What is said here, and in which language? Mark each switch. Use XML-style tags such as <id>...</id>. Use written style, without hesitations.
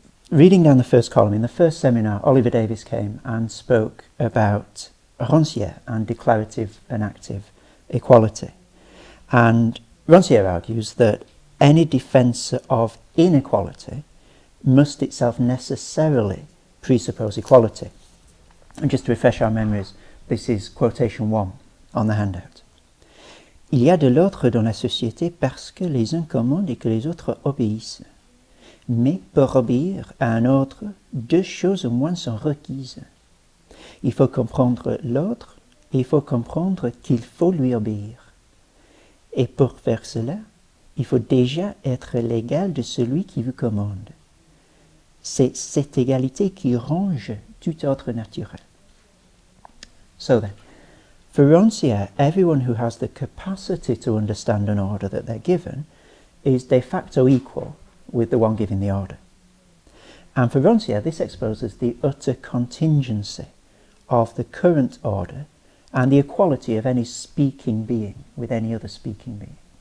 <en>Reading down the first column, in the first seminar, Oliver Davies came and spoke about Rancière and declarative and active equality. And Rancière argues that any defence of inequality must itself necessarily presuppose equality. And just to refresh our memories, this is quotation 1 on the handout.</en> <fr>Il y a de l'ordre dans la société parce que les uns commandent et que les autres obéissent. Mais pour obéir à un ordre, 2 choses au moins sont requises. Il faut comprendre l'ordre et il faut comprendre qu'il faut lui obéir. Et pour faire cela, il faut déjà être l'égal de celui qui vous commande. C'est cette égalité qui range tout ordre naturel.</fr> <en>So then, for Rancière, everyone who has the capacity to understand an order that they're given is de facto equal with the one giving the order. And for Rancière, this exposes the utter contingency of the current order and the equality of any speaking being with any other speaking being.</en>